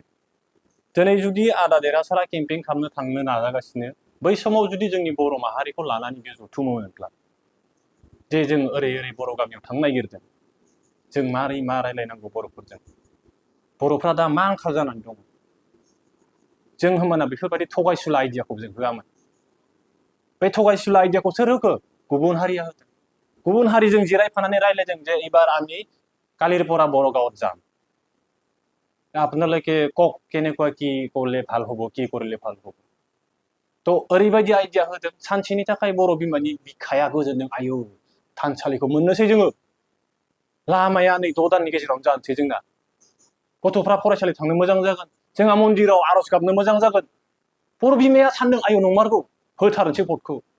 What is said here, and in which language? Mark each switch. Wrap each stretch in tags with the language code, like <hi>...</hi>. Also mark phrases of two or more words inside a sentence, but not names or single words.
<brx>दिनै जुदि आदा देरहासारा केम्पेइन खालामनो थांनो नाजागासिनो, बै समाव जुदि जोंनि बर' माहारिखौ लानानै बे जथुमोमोनब्ला, जे जों ओरै ओरै बर' गामियाव थांनो नागिरदों, जों मारै मा रायलायनांगौ बर'फोरजों, बर'फ्रा दा मा आंखाल जानानै दङ, जों होमबाना बेफोरबायदि थगायसुला आइडियाखौ जों होआमोन। बे थगायसुला आइडियाखौ सोर होखो? गुबुन हारिया होदों। गुबुन हारिजों जिरायफानानै रायलायदों जे एबार</brx> <as>আমি কালির পৰা বড় গাঁৱত যাম, আপোনালোকে কওক কেনেকুৱা কি করলে ভাল হব, কি করলে ভাল হব।</as> <brx>তো ओरैबायदि आइडिया होदों, सानसेनि थाखाय बर' बिमानि बिखाया गोजोनदों। आयौ, थानसालिखौ मोननोसै जोङो, लामाया नै 6 दाननि गेजेरावनो जानोसै जोंना, गथ'फ्रा फरायसालि थांनो मोजां जागोन, जोंहा मन्दिराव आर'ज गाबनो मोजां जागोन। बर' बिमाया सानदों, आयौ नंमारगौ, होथारनोसै भटखौ।</brx>